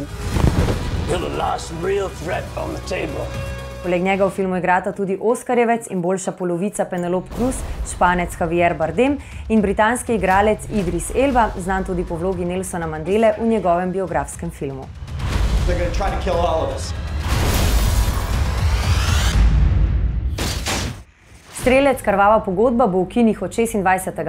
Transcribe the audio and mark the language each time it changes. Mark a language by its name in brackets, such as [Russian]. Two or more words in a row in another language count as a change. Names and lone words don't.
[English] You're the last real threat on the table. [Slovenian] Poleg njega v filmu igrata tudi Oskarjevec in boljša polovica Penelope Cruz, Španec Javier Bardem in britanski igralec Idris Elba, znan tudi po vlogi Nelsona Mandele v njegovem biografskem filmu. Strelec, krvava pogodba bo v kinih od 26.